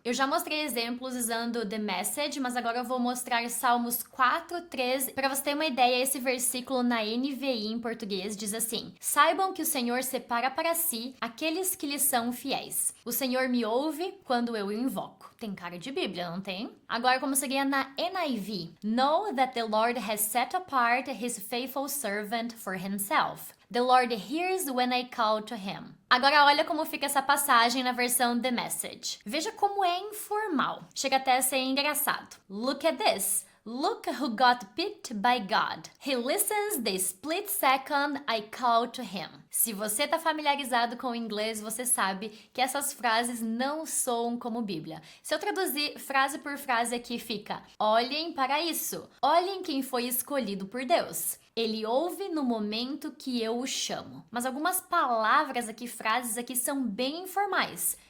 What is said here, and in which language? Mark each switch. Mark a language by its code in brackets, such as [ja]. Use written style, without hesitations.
[pt] Eu já mostrei exemplos usando The Message, mas agora eu vou mostrar Salmos 4:13. Para você ter uma ideia, esse versículo na NVI em português diz assim: Saibam que o Senhor separa para si aqueles que lhe são fiéis. O Senhor me ouve quando eu o invoco. Tem cara de Bíblia, não tem? Agora, como seria na NIV? [en] Know that the Lord has set apart his faithful servant for himself. The Lord hears when I call to him. [pt] Agora olha como fica essa passagem na versão The Message. Veja como é informal. Chega até a ser engraçado. [en] Look at this. Look who got picked by God. He listens the split second I call to him. [pt] Se você está familiarizado com o inglês, você sabe que essas frases não soam como Bíblia. Se eu traduzir frase por frase aqui, fica: olhem para isso. Olhem quem foi escolhido por Deus. Ele ouve no momento que eu o chamo. Mas algumas palavras aqui, frases aqui, são bem informais.